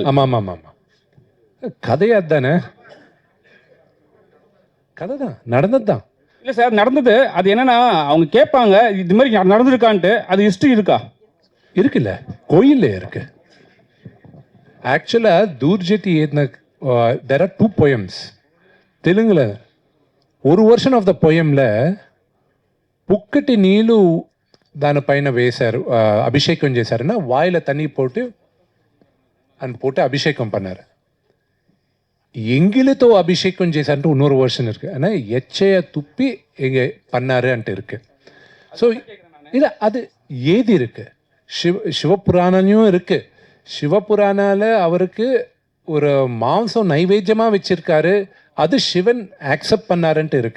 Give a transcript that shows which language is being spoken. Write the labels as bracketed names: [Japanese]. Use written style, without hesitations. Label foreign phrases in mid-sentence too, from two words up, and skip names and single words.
[Tamil] ஆமாம் ஆமாம் ஆமாம். கதையா தானே? கதை தான், நடந்தது தான். இல்லை சார், நடந்தது. அது என்னன்னா, அவங்க கேட்பாங்க இது மாதிரி நடந்திருக்கான்ட்டு. அது ஹிஸ்ட்ரி இருக்கா? இருக்குல்ல, கோயில்ல இருக்கு. ஆக்சுவலாக தூர்ஜெட்டி ஏற்றின [English] there are 2 poems [Tamil] தெலுங்குல. ஒரு வெர்ஷன் [English] of the [Telugu] పోయంలో పుక్కటి నీళ్ళు దానిపైన వేశారు, అభిషేకం చేశారన్నా, వాయిల [Tamil] తண்ணி போட்டு அபிஷேகம் பண்ணார். [Telugu] ఎంగిలితో అభిషేకం చేశారంటే [Tamil] இன்னொரு వర్షన్ இருக்கு. ஆனால் எச்சையை துப்பி எங்கே பண்ணாரு అంటూ இருக்கு. ஸோ இது அது ஏதி இருக்கு. சிவபுராணனையும் இருக்கு. சிவபுராணால அவருக்கு ஒரு மாംസം நைவேத்தியமாக வச்சிருக்காரு, அது சிவன் ஆக்செப்ட் பண்ணாருன்ட்டு இருக்கு.